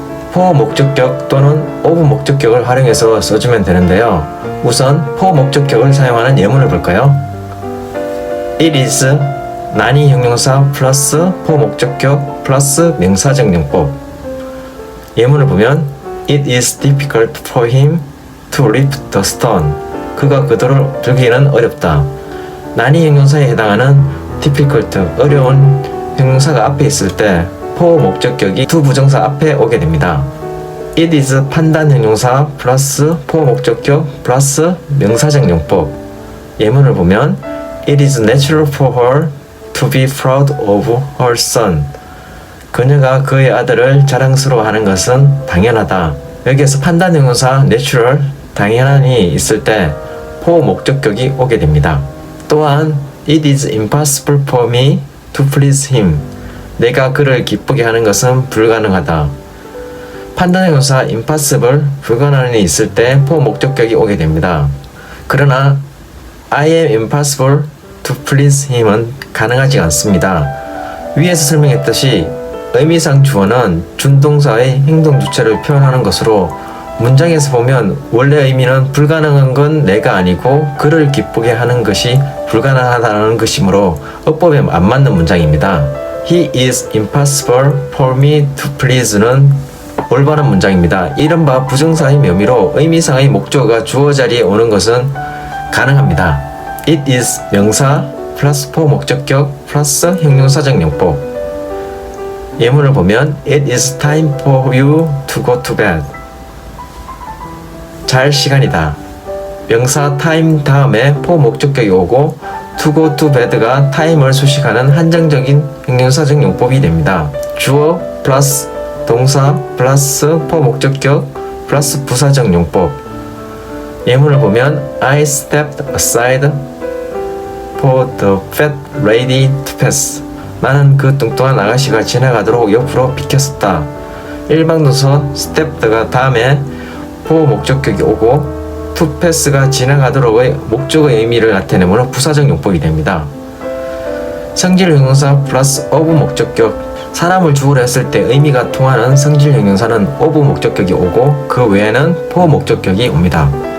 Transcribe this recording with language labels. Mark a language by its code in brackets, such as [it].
[ko] for 목적격 또는 of 목적격을 활용해서 써주면 되는데요. 우선 for 목적격을 사용하는 예문을 볼까요? It is 난이 형용사 플러스 for 목적격 플러스 명사적 용법. 예문을 보면 [en] It is difficult for him to lift the stone. [ko] 그가 그 돌을 들기는 어렵다. 난이 형용사에 해당하는 difficult, 어려운 형용사가 앞에 있을 때 for 목적격이 to 부정사 앞에 오게 됩니다. It is 판단 형용사 플러스 for 목적격 플러스 명사적 용법. 예문을 보면 [en] It is natural for her to be proud of her son. [ko] 그녀가 그의 아들을 자랑스러워하는 것은 당연하다. 여기에서 판단 형용사 natural, 당연한이 있을 때 for 목적격이 오게 됩니다. 또한 [en] It is impossible for me to please him. [ko] 내가 그를 기쁘게 하는 것은 불가능하다. 판단 형용사 impossible, 불가능한이 있을 때 for 목적격이 오게 됩니다. 그러나 [en] I am impossible to please him [ko] 은 가능하지 않습니다. 위에서 설명했듯이 의미상 주어는 준동사의 행동 주체를 표현하는 것으로 문장에서 보면 원래 의미는 불가능한 건 내가 아니고 그를 기쁘게 하는 것이 불가능하다는 것이므로 어법에 안 맞는 문장입니다. [en] He is impossible for me to please는 [ko] 올바른 문장입니다. 이른바 부정사의 묘미로 의미상의 목적어가 주어 자리에 오는 것은 가능합니다. It is 명사 플러스 for 목적격 플러스 형용사적 용법. 예문을 보면 [en] It is time for you to go to bed. [ko] 잘 시간이다. 명사 time 다음에 for 목적격이 오고 to go to bed가 time을 수식하는 한정적인 형용사적 용법이 됩니다. 주어 플러스 동사 플러스 for 목적격 플러스 부사적 용법. 예문을 보면 [en] I stepped aside for the fat lady to pass. [ko] 나는 그 뚱뚱한 아가씨가 지나가도록 옆으로 비켰었다. 일방동사 stepped가 다음에 for 목적격이 오고 to pass가 지나가도록의 목적의 의미를 나타내므로 부사적 용법이 됩니다. 성질 형용사 플러스 of 목적격. 사람을 주어로 했을 때 의미가 통하는 성질 형용사는 of 목적격이 오고 그 외에는 for 목적격이 옵니다.